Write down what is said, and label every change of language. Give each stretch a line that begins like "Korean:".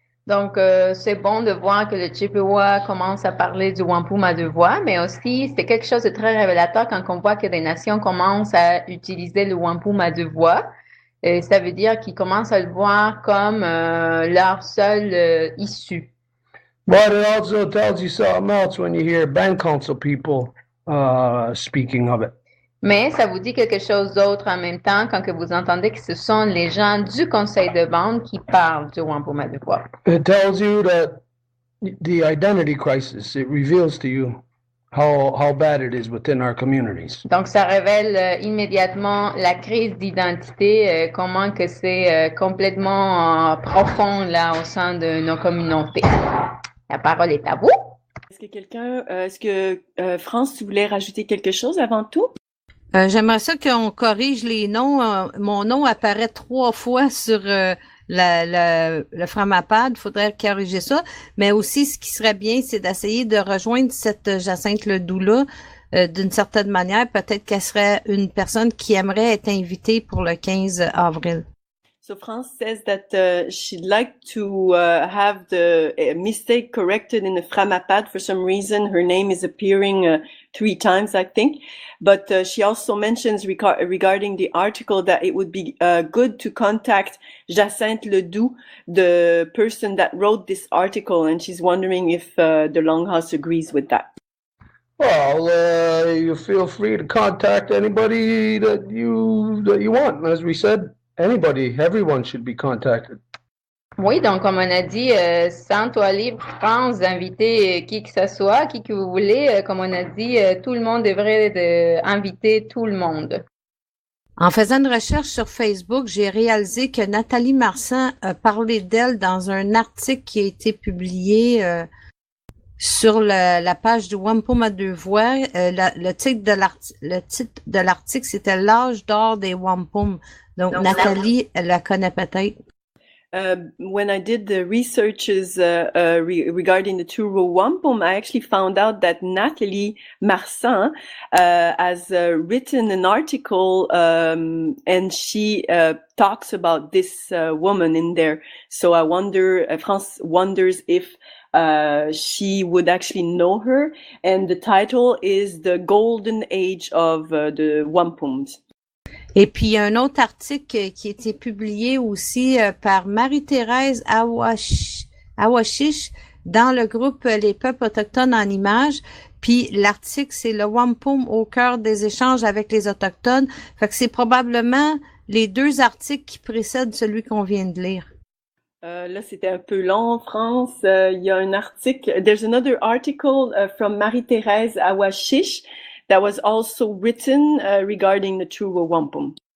French: Donc, c'est bon de voir que le Chippewa commence à parler du wampum à deux voix, mais aussi, c'est quelque chose de très révélateur quand on voit que des nations commencent à utiliser le wampum à deux voix. Ça veut dire qu'ils commencent à le voir comme leur seule issue.
English: But it also tells you something else when you hear band council people speaking of it.
French: Mais ça vous dit quelque chose d'autre en même temps quand que vous entendez que ce sont les gens du conseil de bande qui parlent du Wampum à Deux Voies.
English: It tells you that the identity crisis, it reveals to you how bad it is within our communities.
French: Donc, ça révèle immédiatement la crise d'identité, comment que c'est complètement profond là au sein de nos communautés. La parole est à vous. Est-ce que France, tu voulais rajouter quelque chose avant tout? J'aimerais ça qu'on corrige les noms. Mon nom apparaît 3 fois sur le Framapad. Il faudrait corriger ça. Mais aussi, ce qui serait bien, c'est d'essayer de rejoindre cette Jacinthe Ledoux-là d'une certaine manière. Peut-être qu'elle serait une personne qui aimerait être invitée pour le 15 avril.
English: So France says that she'd like to have the mistake corrected in the Framapad. For some reason, her name is appearing 3 times, I think. But she also mentions regarding the article that it would be good to contact Jacinthe Ledoux, the person that wrote this article, and she's wondering if the Longhouse agrees with that. Well, you feel free to contact anybody that you want. As we said, everyone should be contacted.
French: Oui, donc comme on a dit, sens-toi libre, France, d'inviter qui que ce soit, qui que vous voulez. Comme on a dit, tout le monde devrait inviter tout le monde. En faisant une recherche sur Facebook, j'ai réalisé que Nathalie Marsan a parlé d'elle dans un article qui a été publié sur la page du Wampum à Deux Voies. Le titre de l'article, c'était l'âge d'or des Wampum. Donc, Nathalie, elle la connaît peut-être.
English: When I did the researches regarding the two-row wampum, I actually found out that Nathalie Marsan has written an article and she talks about this woman in there. So I wonder, France wonders if she would actually know her. And the title is The Golden Age of the Wampums.
French: Et puis, il y a un autre article qui a été publié aussi par Marie-Thérèse Awashish dans le groupe Les peuples autochtones en images. Puis, l'article, c'est le Wampum au cœur des échanges avec les Autochtones. Fait que c'est probablement les 2 articles qui précèdent celui qu'on vient de lire. Là, c'était un peu long, France. Il y a un article.
English: There's another article from Marie-Thérèse Awashish that was also written regarding the true wampum.